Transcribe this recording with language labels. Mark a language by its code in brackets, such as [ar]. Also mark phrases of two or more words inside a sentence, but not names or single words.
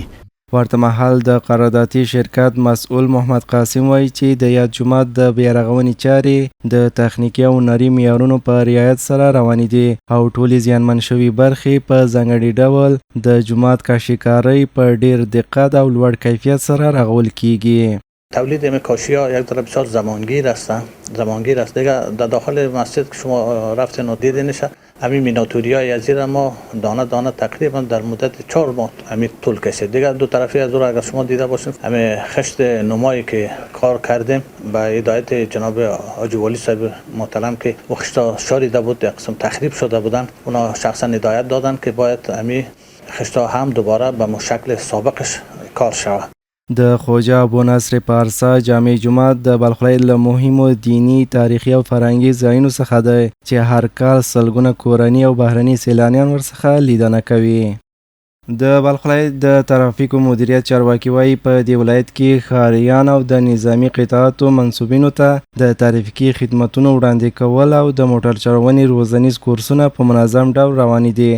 [ps] ورته مهال د قراردادي شرکت مسؤل محمد قاسم وایي چې د یاد جومات د بیارغونې چارې د تخنیکي او هنري معیارونو په رعایت سره روانې دي او ټولې زیانمن شوي برخې په ځانګړي ډول د جومات کاشیکارۍ په ډیر دقت او لوړ کیفیت سره رغول کیږي. [fa] تولید کاشی‌ها یک طرف بسیار زمانگیر است دیگه در داخل مسجد که شما رفتین و دیدینش همین میناتوریای از زیر ما دانه دانه تقریبا در مدت 4 ماه همین طول کشید. دیگه دو طرفی از اون اگر شما دیده باشین همین خشت نمایی که کار کردیم با هدایت جناب حاجی ولی صاحب محترم که و خشتا شاریده بود قسم تخریب شده بودن اونا شخصا هدایت دادن که باید همین خشتا هم دوباره به شکل سابقش کار شود. [ps] د خواجه ابو نصر پارسا جامع جومات د بلخ ولایت له مهمو دینی تاریخي او فرهنګي ځایونو څخه دی چې هر کال سلګونه کورني او بهرني سیلانیان ورڅخه لیدنه کوي. د بلخ ولایت د ترافیکو مدیریت چارواکي وایي په دې ولایت کې ښاریان او د نظامي قطاعاتو منصوبینو ته د ترافیکي خدمتونو وړاندې کول او د موټر چلونې روزنیز کورسونه په منظم ډول روانې دي.